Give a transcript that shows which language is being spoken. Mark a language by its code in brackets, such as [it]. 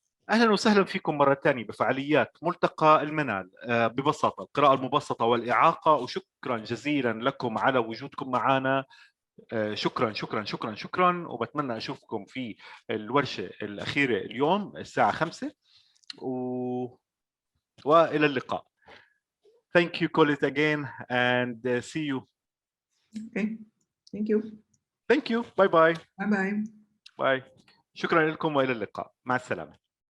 [ar] أهلا وسهلا فيكم مرة ثانية بفعاليات ملتقى المنال ببساطة القراءة المبسطة والإعاقة، وشكرا جزيلا لكم على وجودكم معنا. شكرا شكرا شكرا شكرا، وبتمنى أشوفكم في الورشة الأخيرة اليوم الساعة 5 وإلى اللقاء. [en] Thank you, Kوليت, again, and see you. Okay, thank you. Thank you. Bye bye. Bye bye. [ar] باي. شكرا لكم والى اللقاء. مع السلامه.